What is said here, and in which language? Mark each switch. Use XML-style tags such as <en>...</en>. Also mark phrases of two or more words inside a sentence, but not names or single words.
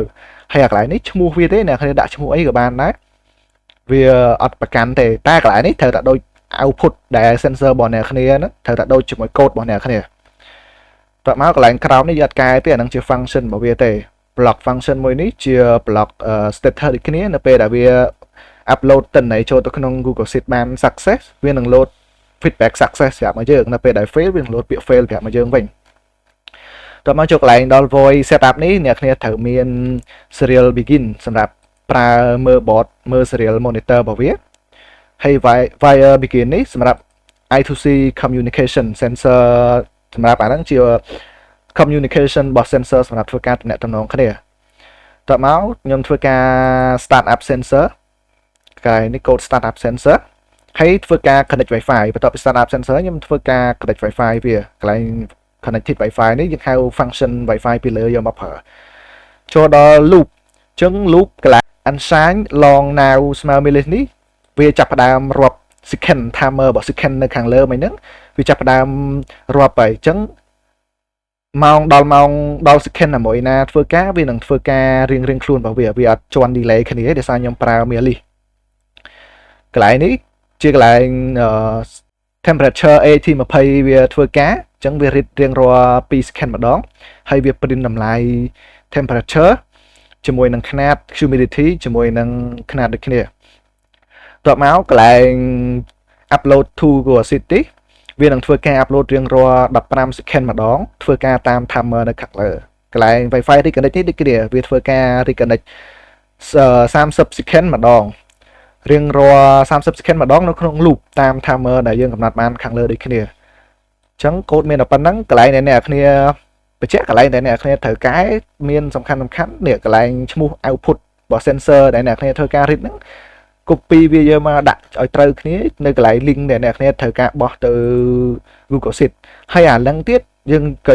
<km>ហើយអាកន្លែងនេះឈ្មោះវាទេអ្នកគ្នាដាក់ឈ្មោះអីក៏បានដែរវាអត់ប្រកាន់ទេតែកន្លែងនេះត្រូវតែដូច output ដែល sensor របស់អ្នកគ្នាហ្នឹងត្រូវតែដូចជាមួយ code របស់អ្នកគ្នាតើមកកន្លែងក្រោមនេះយកកែទេអាហ្នឹងជា function របស់វាទេ</km> <en>block function</en> <km>មួយនេះជា</km> <en>block status</en> <km>ដូចគ្នានៅពេលដែលវា upload ទិន្នន័យចូលទៅក្នុង Google Sheet បាន success វានឹង</km> <en>load feedback success</en> <km>ប្រាប់មកយើងនៅពេលដែល fail វានឹង load ពាក្យ fail ប្រាប់មកយើងវិញតើមកចូលកន្លែងដល់</km> <en>voice setup</en> <km>នេះអ្នកគ្នាត្រូវមាន</km> <en>serial begin</en> <km>សម្រាប់ប្រើមើល board មើល</km> <en>serial monitor</en> <km>របស់វាហើយ</km> <en>wire begin</en> <km>នេះសម្រាប់</km> <en>I2C communication</en> <km>sensor សម្រាប់អាហ្នឹងជា communication របស់ sensor សម្រាប់ធ្វើការទំនាក់ទំនងគ្នាតើមកខ្ញុំធ្វើការ</km> <en>start up sensor</en> <km>កន្លែងនេះ</km> <en>code start up sensor</en> <km>ហើយធ្វើការ</km> <en>connect wifi</en> <km>បន្ទាប់ពី</km> <en>start up sensor</en> <km>ខ្ញុំ ធ្វើការ</km> <en>connect wifi</en> <km>វាកន្លែង</km> <en>connected wifi</en> <km>នេះយើងហៅ</km> <en>function wifi</en> <km>ពីលើយកមកប្រើចូលដល់ loop អញ្ចឹង loop កន្លែង</km> <en>unsigned long now</en> <km>ស្មើ milli នេះវាចាប់ផ្ដើមរាប់</km> <en>second timer</en> <km>របស់ second នៅខាងលើមិញហ្នឹងវាចាប់ផ្ដើមរាប់ហើយអញ្ចឹងម៉ោងដល់ second ណាមួយណាធ្វើការវានឹងធ្វើការរៀងខ្លួនរបស់វាអត់ជន់ delay គ្នាទេដោយសារខ្ញុំប្រើ milli កន្លែងនេះជាកន្លែង</km> <en>temperature AT20</en> <km>វាធ្វើការអញ្ចឹងវារៀងរាល់2 second ម្ដងហើយវា print តម្លៃ temperature ជាមួយនឹងຂະຫນាត humidity ជាមួយនឹងຂະຫນាតដូចគ្នាតបមកកន្លែង</km> <en>upload to Google Sheet</en> <km>នេះវានឹងធ្វើការ upload រៀងរាល់15 second ម្ដងធ្វើការតាម timer នៅខាងលើកន្លែង</km> <en>Wi-Fi reconnect</en> <km>នេះដូចគ្នាវាធ្វើការ</km> <en>reconnect 30 second</en> <km>ម្ដងរៀងរាល់30 second ម្ដងនៅក្នុង loop តាម timer ដែលយើងកំណត់បានខាងលើដូចគ្នាអញ្ចឹងកូដមានតែប៉ុណ្ណឹងកន្លែងដែលអ្នកគ្នាបញ្ជាក់កន្លែងដែលអ្នកគ្នាត្រូវកែមានសំខាន់នេះកន្លែងឈ្មោះ output របស់ sensor ដែលអ្នកគ្នា ធ្វើការ read ហ្នឹង copy វាយកមកដាក់ឲ្យត្រូវគ្នានៅកន្លែង link ដែលអ្នកគ្នាត្រូវការបោះទៅ Google Sheet ហើយអាហ្នឹងទៀតយើងក៏</km>